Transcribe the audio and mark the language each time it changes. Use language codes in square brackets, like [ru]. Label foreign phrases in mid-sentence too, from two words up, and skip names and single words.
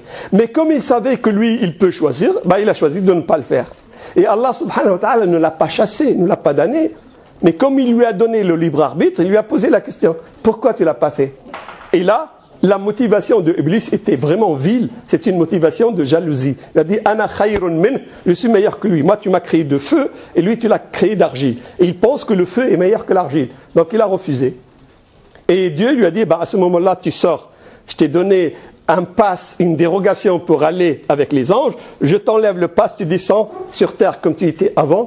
[fr] Mais comme il savait que lui, il peut choisir, il a choisi de ne pas le faire. Et [ar] الله سبحانه وتعالى [fr] ne l'a pas chassé, ne l'a pas damné. Mais comme il lui a donné le libre arbitre, il lui a posé la question, pourquoi tu ne l'as pas fait? Et là, la motivation de Iblis était vraiment vile. C'est une motivation de jalousie. Il a dit [ar] أنا خير من, [fr] je suis meilleur que lui. Moi, tu m'as créé de feu et lui, tu l'as créé d'argile. Et il pense que le feu est meilleur que l'argile. Donc, il a refusé. Et Dieu lui a dit à ce moment-là, tu sors. Je t'ai donné un pass, une dérogation pour aller avec les anges. Je t'enlève le pass, tu descends sur terre comme tu étais avant.